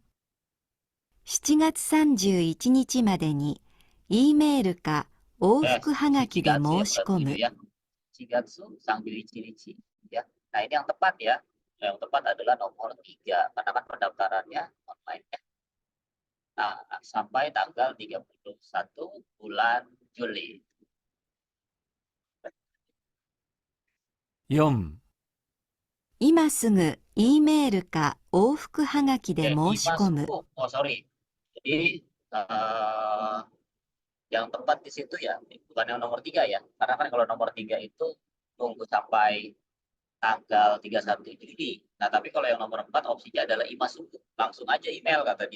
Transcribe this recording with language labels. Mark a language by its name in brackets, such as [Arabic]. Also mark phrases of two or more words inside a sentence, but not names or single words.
[Japanese] 7 月31日までに E メールか往復はがきで申し込む。 [Indonesian] 7月31日 Nah, ini yang tepat ya. Yang tepat adalah nomor 3, karena kan pendaftarannya online ya. Nah, sampai tanggal 31 bulan Juli. [Japanese] 4、今すぐ E メールか往復はがきで [Indonesian] Oke, [Japanese] 申し込む。 [Indonesian] sorry. Jadi, yang tepat di situ ya, bukan yang nomor 3 ya. Karena kan kalau nomor 3 itu tunggu sampai tanggal 31 Juli. Nah, tapi kalau yang nomor 4 opsinya adalah imasuku. Langsung aja email kata dia.